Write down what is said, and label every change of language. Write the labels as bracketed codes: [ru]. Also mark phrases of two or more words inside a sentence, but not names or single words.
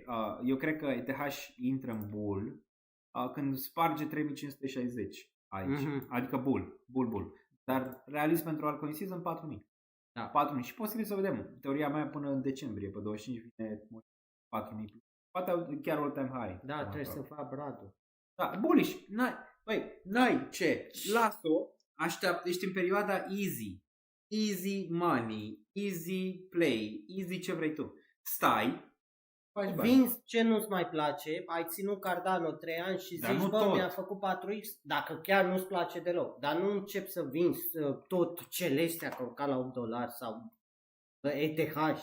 [ro] eu cred că ETH intră în bull când sparge 3560 aici. Adică bull. Dar realist pentru altcoin season 4000. Da. 4000 și posibil să vedem. Teoria mea până în decembrie, pe 25 vine 4000. Poate chiar [en] all time high. [ro] Da, trebuie să fac bradul. Da, bullish. N-ai ce. Las-o. Așteaptă, ești în perioada easy. [en] Easy money, easy play, easy [ro] ce vrei tu. Stai faci bani. vinzi ce nu-ți mai place, ai ținut Cardano 3 ani și Dar zici, nu bă, tot. mi-a făcut 4x, dacă chiar nu-ți place deloc. Dar nu încep să vinzi tot Celestia, că ca la $8 sau ETH.